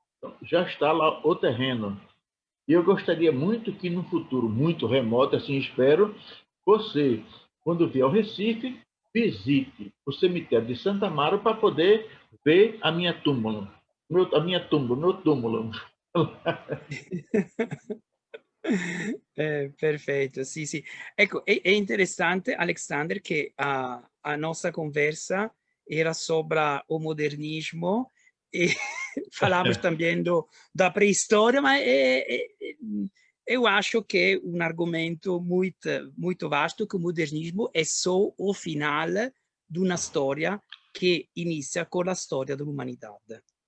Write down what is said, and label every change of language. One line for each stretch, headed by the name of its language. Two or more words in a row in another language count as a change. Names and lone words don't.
Portuguese: Então, já está lá o terreno. E eu gostaria muito que, no futuro muito remoto, assim espero, você, quando vier ao Recife, visite o cemitério de Santa Amaro para poder ver a minha túmula, meu túmulo.
Italian: Perfetto, sì, sì. Ecco, è interessante,
Portuguese: Alexander, che a nossa conversa era sobre o modernismo e falamos também da pré-história, mas eu acho que é um argumento muito vasto, que o modernismo é só o final de uma história que inicia com a história dell'umanità.